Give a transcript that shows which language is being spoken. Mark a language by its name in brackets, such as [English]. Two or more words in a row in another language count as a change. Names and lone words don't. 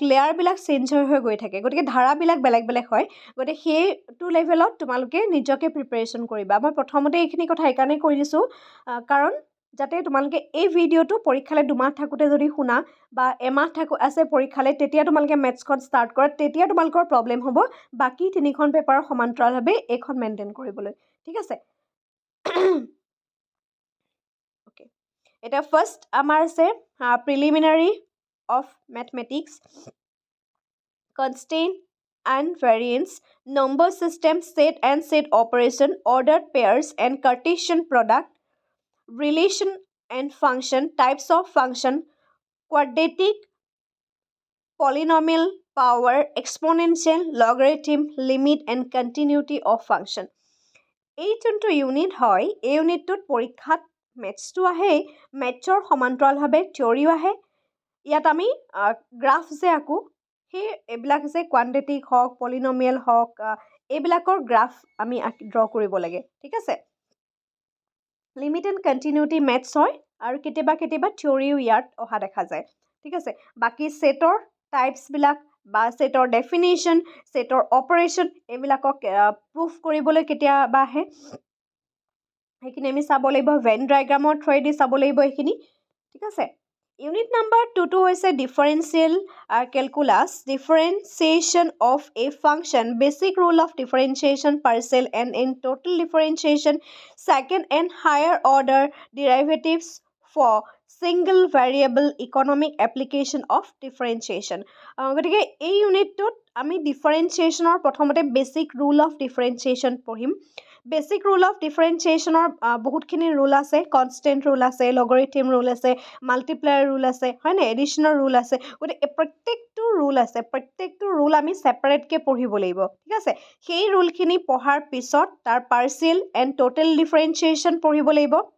[Assamese] লেয়াৰবিলাক চেঞ্জ হৈ গৈ থাকে গতিকে ধাৰাবিলাক বেলেগ বেলেগ হয় গতিকে সেইটো লেভেলত তোমালোকে নিজকে প্ৰিপেৰেশ্যন কৰিবা মই প্ৰথমতে এইখিনি কথা সেইকাৰণে কৈ দিছোঁ কাৰণ যাতে তোমালোকে এই ভিডিঅ'টো পৰীক্ষালৈ 2 মাহ থাকোঁতে যদি শুনা বা এমাহ আছে পৰীক্ষালৈ তেতিয়া তোমালোকে মেথছখন ষ্টাৰ্ট কৰা তেতিয়া তোমালোকৰ প্ৰব্লেম হ'ব বাকী 3খন পেপাৰৰ সমান্তৰালভাৱে এইখন মেইনটেইন কৰিবলৈ ঠিক আছে এটা ফাৰ্ষ্ট আমাৰ আছে [English] preliminary of mathematics constant and variance, number system, set and set operation, ordered pairs and Cartesian product, relation and function, types of function, quadratic, polynomial, power, exponential, logarithm, limit and continuity of function. [Assamese] এই যোনটো ইউনিট হয় এই ইউনিটটোত পৰীক্ষাত মেথছটো আহে মেথছৰ সমান্তৰালভাৱে থিয়ৰীও আহে ইয়াত আমি গ্ৰাফ যে আঁকো সেই এইবিলাক যে কোৱান্টিটিক হওক পলিনমিয়েল হওক এইবিলাকৰ গ্ৰাফ আমি ড্ৰ কৰিব লাগে ঠিক আছে [English] limit and continuity [Assamese] মেথছ হয় আৰু কেতিয়াবা থিয়ৰীও ইয়াত অহা দেখা যায় ঠিক আছে বাকী ছেটৰ টাইপছবিলাক বা ছেটৰ ডেফিনেশ্যন ছেটৰ অপাৰেশ্যন এইবিলাকক প্ৰুফ কৰিবলৈ কেতিয়াবা আহে সেইখিনি আমি চাব লাগিব ভেন ডায়েগ্ৰামৰ থ্ৰুৱেদি চাব লাগিব এইখিনি ঠিক আছে [English] Unit number 2 হৈছে differential calculus, differentiation of a function, basic rule of differentiation, partial and in total differentiation, second and higher order derivatives for single variable economic application of differentiation. [Assamese] গতিকে এই ইউনিটটোত আমি ডিফাৰেঞ্চিয়েশ্যনৰ প্ৰথমতে [English] basic rule of differentiation [Assamese] পঢ়িম [English] basic rule of differentiationৰ [Assamese] বহুতখিনি ৰুল আছে [English] constant rule [Assamese] আছে [English] logarithm rule [Assamese] আছে [English] multiplier rule [Assamese] আছে হয়নে [English] additionৰ rule [Assamese] আছে গতিকে প্ৰত্যেকটো ৰুল আমি ছেপাৰেটকৈ পঢ়িব লাগিব ঠিক আছে সেই ৰুলখিনি পঢ়াৰ পিছত তাৰ [English] partial and total differentiation [Assamese] পঢ়িব লাগিব